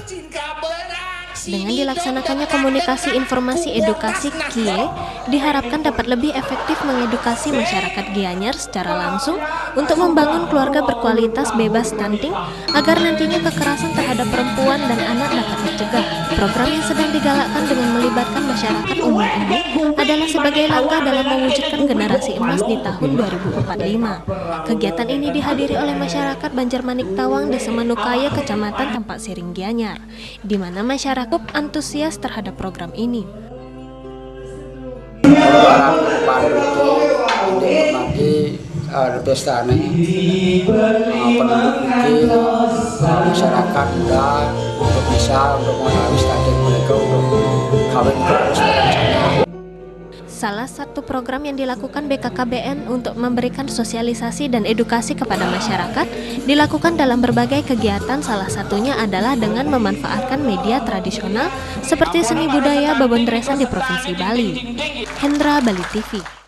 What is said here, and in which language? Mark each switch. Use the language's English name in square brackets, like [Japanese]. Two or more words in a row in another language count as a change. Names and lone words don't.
[Indonesian] Dengan dilaksanakannya komunikasi informasi edukasi KIE, diharapkan dapat lebih efektif mengedukasi masyarakat Gianyar secara langsung untuk membangun keluarga berkualitas bebas stunting agar nantinya kekerasan terhadap perempuan dan anak dapat dicegah. Program yang sedang digalakkan dengan melibatkan masyarakat umum ini adalah sebagai langkah dalam mewujudkan generasi emas di tahun 2045. Kegiatan ini dihadiri oleh masyarakat Banjar Manik Tawang, Desa Manukaya, Kecamatan Tampak Siring Gianyar, di mana masyarakat antusias terhadap program ini. Pestane penduduk mungkin masyarakat dan untuk bisa untuk mengetahui stunting mereka untuk kawin terus berencana. Salah satu program yang dilakukan BKKBN untuk memberikan sosialisasi dan edukasi kepada masyarakat dilakukan dalam berbagai kegiatan, salah satunya adalah dengan memanfaatkan media tradisional seperti seni budaya Babondresan di Provinsi Bali. Hendra, Bali TV.